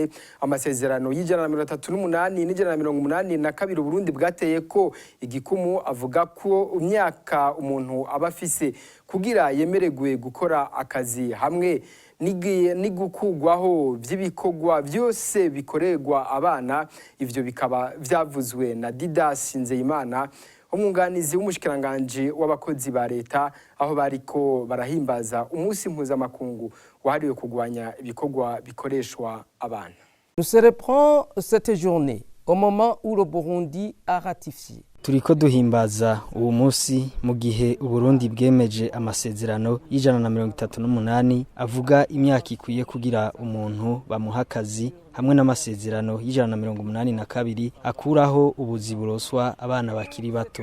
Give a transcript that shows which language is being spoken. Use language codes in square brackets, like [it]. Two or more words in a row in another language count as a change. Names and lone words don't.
[rn] Amasezerano y'138 n'182 Burundi bwateye ko igikumu avuga ko imyaka umuntu abafise kugira yemeregwe gukora akazi hamwe n'igukugwaho vy'ibikogwa byose bikorerwa abana. Ivyo bikaba vyavuzwe na Didas Nzeyimana, umwunganizi w'umushikiranganje w'abakozi ba leta, aho bariko barahimbaza umunsi mpuzamakungu wahariwe kugwanya ibikogwa bikoreshwa abana. [fr] Nous célébrons cette journée au moment où le Burundi a ratifié. [rn] Turiko duhimbaza uwo munsi mu gihe Uburundi bwemeje amasezerano y'138 avuga imyaka ikwiye kugira umuntu bamuha akazi, hamwe n'amasezerano y'182 akuraho ubuzi buroswa abana bakiri bato.